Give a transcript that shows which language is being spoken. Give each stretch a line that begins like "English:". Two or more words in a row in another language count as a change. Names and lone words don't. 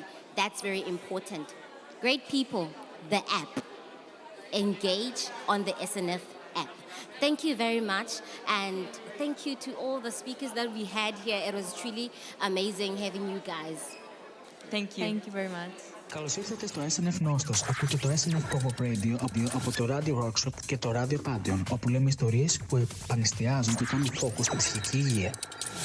English: That's very important. Great people, the app. Engage on the SNF app. Thank you very much, and thank you to all the speakers that we had here. It was truly amazing having you guys. Thank you. Thank you very much.
Greek: Καλώς ήρθατε στο SNF Nostos. Ακούτε το SNF Pop-Up Radio από το Radio Workshop και το Radio Pantheon, όπου λέμε ιστορίες που επανεστιάζουν και κάνουν focus στην ψυχική υγεία.